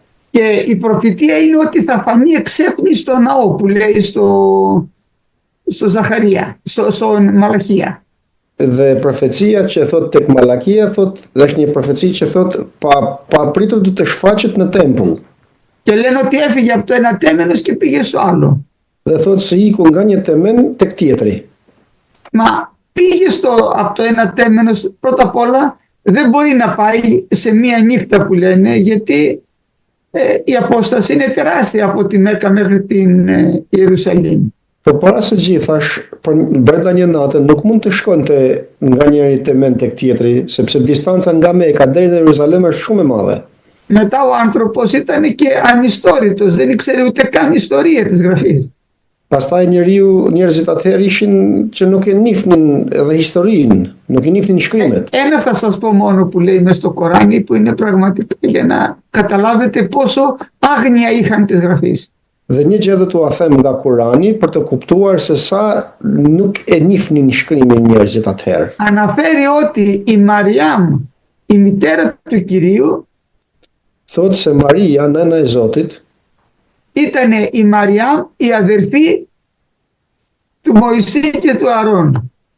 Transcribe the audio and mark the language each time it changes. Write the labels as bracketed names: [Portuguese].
[Greek] Και η προφητεία είναι ότι θα φανεί εξέφνη στο ναό που λέει στο Ζαχαρία, στο Μαλαχία. [Albanian] Dhe profecia që thot tek Malakia është një profeci që thot pa pritur do të shfaqet në tempull. [Greek] Και λένε ότι έφυγε από το ένα τέμενος και πήγε στο άλλο. [Albanian] Dhe thot se iku nga një temen tek tjetri. [Greek] Μα πήγε από το ένα τέμενος, πρώτα απ' όλα δεν μπορεί να πάει σε μία νύχτα που λένε, γιατί η απόσταση είναι τεράστια από τη Μέκα μέχρι την Ιερουσαλήμ. [Albanian] Por para së gjithash, brenda një nate nuk mund të shkonte nga njëri temen tek tjetri, sepse distanca nga Meka deri në Jeruzalem është shumë e madhe. [Greek] Μετά ο άνθρωπος ήταν και ανιστόρητος, δεν ήξερε ούτε καν ιστορία της γραφής. [Albanian] Pastaj njerëzit atëherë ishin që nuk e njihnin edhe historinë, nuk e njihnin shkrimet. [Greek] Ένα θα σας πω μόνο που λέει μες στο Κοράνι, που είναι πραγματικά για να καταλάβετε πόσο άγνοια είχαν της γραφής. [Albanian] Dhe një gjë do t'ua them nga Kurani për të kuptuar se sa nuk e njihnin shkrimin njerëzit atëherë. [Greek] Αναφέρει ότι η Μαριάμ, η μητέρα του Κυρίου, [Albanian] Thotë se Maria, nëna e Zotit, [Greek] ήταν η Μαριάμ, η αδερφή του Μωυσή και του Αρών.